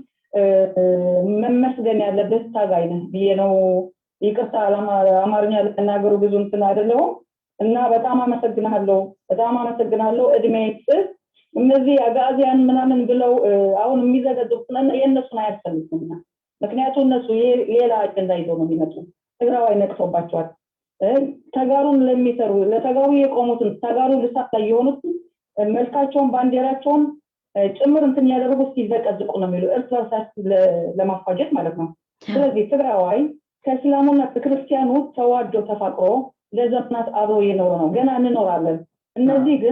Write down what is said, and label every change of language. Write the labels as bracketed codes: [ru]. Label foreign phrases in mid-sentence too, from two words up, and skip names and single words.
[am] መመስገን ያለበት ታጋይ ነህ ብዬ ነው ይቅርታ አማርኛ ለተናገሩ ብዙ እንትን አይደለም እና በጣም አመሰግናለሁ እድሜት እነዚህ አጋዚያን ምናምን ብለው አሁን የሚዘገዱት የነሱን አያስፈልግም ምክንያቱም እነሱ ሌላ አጀንዳ ይዘው ነው የሚመጡ ትግራዋይ ነቅቶባቸዋል ተጋሩን ለሚሰሩ ለተጋሩ የቆሙትን ተጋሩ ልሳታ የሆኑት መልካቸውን ባንዲራቸውን ጭምር እንትን ያደረጉ ሲዘቀዝቁ ነው የሚሉ እርስ በርሳቸው ለማፋጀት ማለት ነው ስለዚህ ትግራዋይ ከእስላሙና ከክርስቲያኑ ተዋዶ ተፋቅሮ ለዘመናት አብሮ የኖረ ነው ገና እንኖራለን እነዚህ ግን